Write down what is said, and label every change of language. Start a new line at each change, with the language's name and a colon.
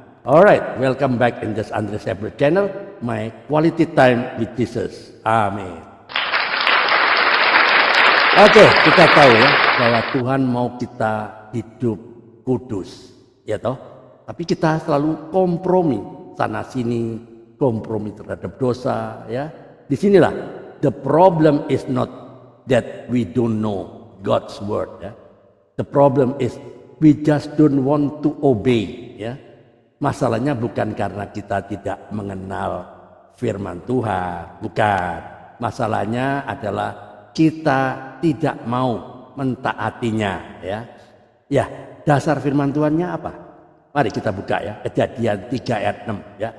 English: Alright, welcome back in this Andre Saber channel, my quality time with Jesus.
Indonesian: Amin. Oke, kita tahu ya bahwa Tuhan mau kita hidup kudus, ya toh. Tapi kita selalu kompromi sana sini, kompromi terhadap dosa, ya.
English: Disinilah the problem is not that we don't know God's word, ya. The problem is we just don't want to obey, ya.
Indonesian: Masalahnya bukan karena kita tidak mengenal firman Tuhan, bukan. Masalahnya adalah kita tidak mau mentaatinya, ya. Ya, dasar firman Tuhannya apa? Mari kita buka ya, Kejadian 3 ayat 6 ya.